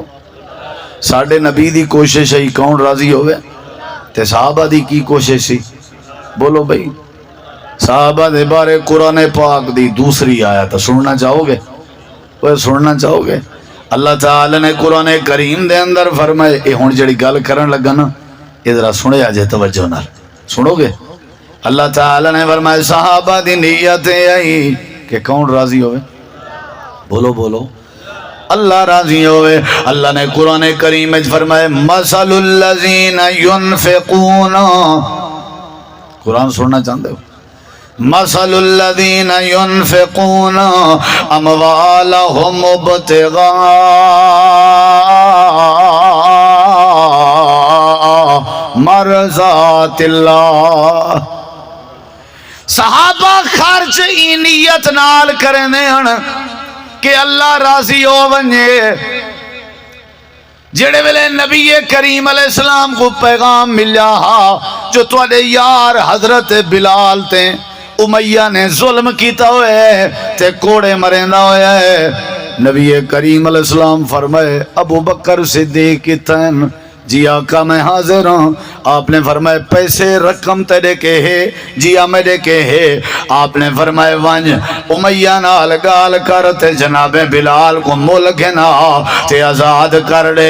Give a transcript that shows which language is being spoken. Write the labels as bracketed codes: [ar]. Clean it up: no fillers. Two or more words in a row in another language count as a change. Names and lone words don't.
[pa] ساڑھے نبی دی کوشش ہے کون راضی ہوئے تے صحابہ دی کی کوشش سی. بولو بھئی صحابہ دے بارے قرآن پاک دی دوسری آیت سننا چاہو گے وہ سننا چاہو گے. اللہ تعالی نے قرآن کریم دے اندر فرمائے اے ہون جڑی گل کرن لگا نا ادھر سنے آجے توجہ نال سنو گے. اللہ تعالی نے فرمائے صحابہ دی نیت آئی کہ کون راضی ہوئے. بولو بولو اللہ راضی ہوئے. اللہ نے قرآن کریم میں فرمائے [ar] مثل الذین ينفقون. [pa] قرآن سننا چاہتے ہو [ar] مثل الذین ينفقون اموالهم ابتغاء مرضات اللہ. [pa] صحابہ خرچ ای نیت نال کریں ہیں کہ اللہ راضی ہو ونجے. جڑے ویلے نبی کریم [ar] علیہ السلام [pa] کو پیغام ملیا جو تواڈے یار حضرت بلال تے امیہ نے ظلم کیتا ہوئے تے کوڑے مریندا ہوئے ہے. نبی کریم [ar] علیہ السلام [pa] فرمائے ابو بکر صدیق کتن جی آقا میں حاضر ہوں. آپ نے فرمائے پیسے رقم تیرے کے ہے جی میرے کے ہے. آپ نے فرمائے ونج امیہ نال گال کرتے جناب بلال کو ملک نہ تے آزاد کر دے.